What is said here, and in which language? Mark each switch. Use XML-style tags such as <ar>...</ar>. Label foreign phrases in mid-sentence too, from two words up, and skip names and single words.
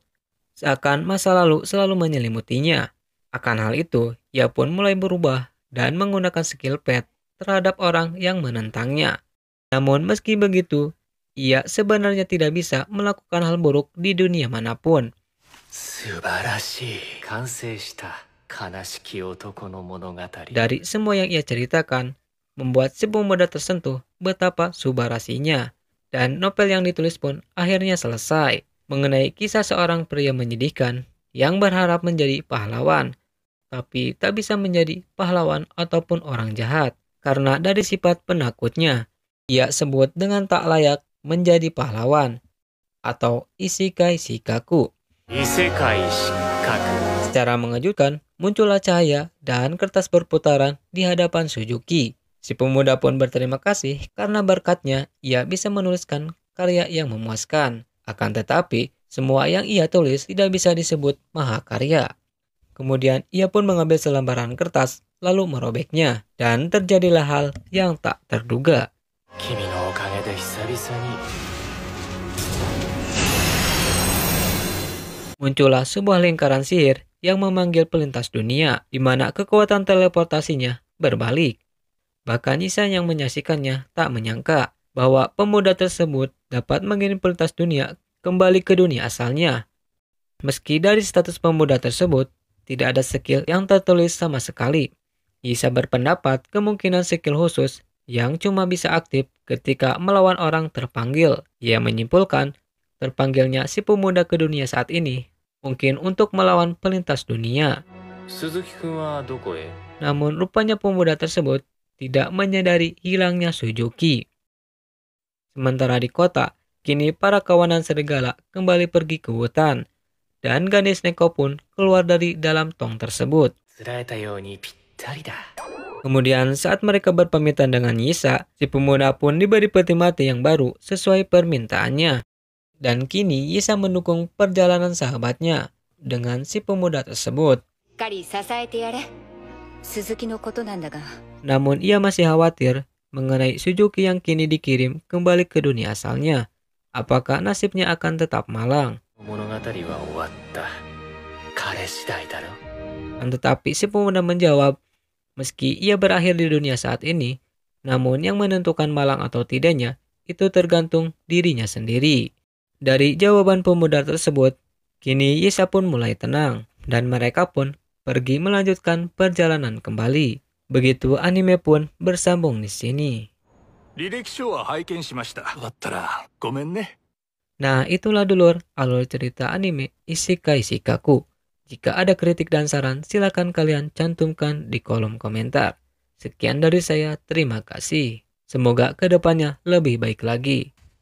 <id>Seakan masa lalu selalu menyelimutinya. Akan hal itu, ia pun mulai berubah dan menggunakan</id> <en>skill pet</en> <id>terhadap orang yang menentangnya. Namun meski begitu, ia sebenarnya tidak bisa melakukan hal buruk di dunia manapun.</id> <ja>素晴らしい。完成した悲しき男の物語。</ja> <id>Dari semua yang ia ceritakan, membuat si pemuda tersentuh betapa subarasinya. Dan novel yang ditulis pun akhirnya selesai, mengenai kisah seorang pria menyedihkan yang berharap menjadi pahlawan, tapi tak bisa menjadi pahlawan ataupun orang jahat, karena dari sifat penakutnya. Ia sebut dengan tak layak menjadi pahlawan, atau isekai shikaku.</id> <ja>異世界失格。</ja> <id>Secara mengejutkan, muncullah cahaya dan kertas berputaran di hadapan Suzuki. Si pemuda pun berterima kasih karena berkatnya ia bisa menuliskan karya yang memuaskan. Akan tetapi, semua yang ia tulis tidak bisa disebut mahakarya. Kemudian ia pun mengambil selembaran kertas lalu merobeknya, dan terjadilah hal yang tak terduga.</id> <ja>君のおかげで久々に。</ja> <id>Muncullah sebuah lingkaran sihir yang memanggil pelintas dunia, di mana kekuatan teleportasinya berbalik. Bahkan Isa yang menyaksikannya tak menyangka bahwa pemuda tersebut dapat mengirim pelintas dunia kembali ke dunia asalnya. Meski dari status pemuda tersebut tidak ada skill yang tertulis sama sekali, Isa berpendapat kemungkinan skill khusus yang cuma bisa aktif ketika melawan orang terpanggil. Ia menyimpulkan terpanggilnya si pemuda ke dunia saat ini mungkin untuk melawan pelintas dunia.</id> <ja>鈴木くんはどこへ？</ja> <id>Namun rupanya pemuda tersebut tidak menyadari hilangnya Suzuki. Sementara di kota, kini para kawanan serigala kembali pergi ke hutan. Dan gadis Neko pun keluar dari dalam tong tersebut.</id> <ja>釣られたようにぴったりだ。</ja> <id>Kemudian saat mereka berpamitan dengan Yisa, si pemuda pun diberi peti mati yang baru sesuai permintaannya. Dan kini Yisa mendukung perjalanan sahabatnya dengan si pemuda tersebut.</id> <ja>しっかり支えてやれ。鈴木のことなんだが、</ja> <id>Namun ia masih khawatir mengenai Suzuki yang kini dikirim kembali ke dunia asalnya. Apakah nasibnya akan tetap malang?</id> <ja>物語は終わった。彼次第だろ。</ja> <id>Tetapi si pemuda menjawab, meski ia berakhir di dunia saat ini, namun yang menentukan malang atau tidaknya itu tergantung dirinya sendiri. Dari jawaban pemuda tersebut, kini Yisa pun mulai tenang dan mereka pun pergi melanjutkan perjalanan kembali. Begitu anime pun bersambung di sini.</id> <ja>履歴書は拝見しました。だったらごめんね。</ja> <id>Nah, itulah dulur alur cerita anime Isekai Shikaku. Jika ada kritik dan saran, silakan kalian cantumkan di kolom komentar. Sekian dari saya, terima kasih. Semoga kedepannya lebih baik lagi.</id>